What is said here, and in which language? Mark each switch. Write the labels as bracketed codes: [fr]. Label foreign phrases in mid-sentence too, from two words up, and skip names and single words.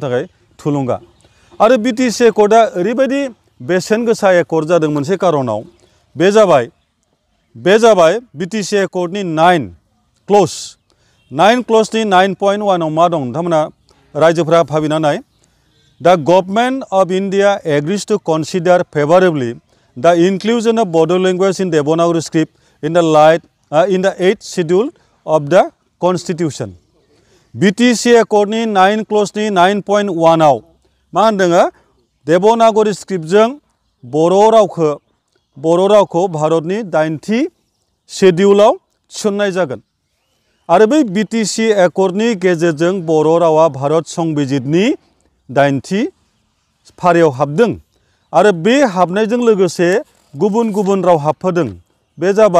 [brx] थाखाय थुलुंगा आरो BTC एकर्डआ ओरैबायदि बेसेन गोसा एकर्ड जादों मोनसे कारनाव बे जाबाय BTC एकर्डनि 9 क्लज 9 क्लजनि 9.1 आव मा दं नोंथांमोना रायजोफोरा भाबिना नाय [en] The government of India agrees to consider favorably the inclusion of Bodo language in Devanagari script in the 8th schedule of the Constitution. [brx] BTC एकर्डनि 9 क्लजनि 9.1 आव मा होनदों देवनागरी स्क्रिप्टजों बर' रावखौ भारतनि 8थि शेड्यूलाव थिसननाय जागोन आरो बै BTC एकर्डनि गेजेरजों बर' रावा भारत संबिजितनि 8थि फारियाव हाबदों आरो बे हाबनायजों लोगोसे गुबुन गुबुन राव हाबफादों बे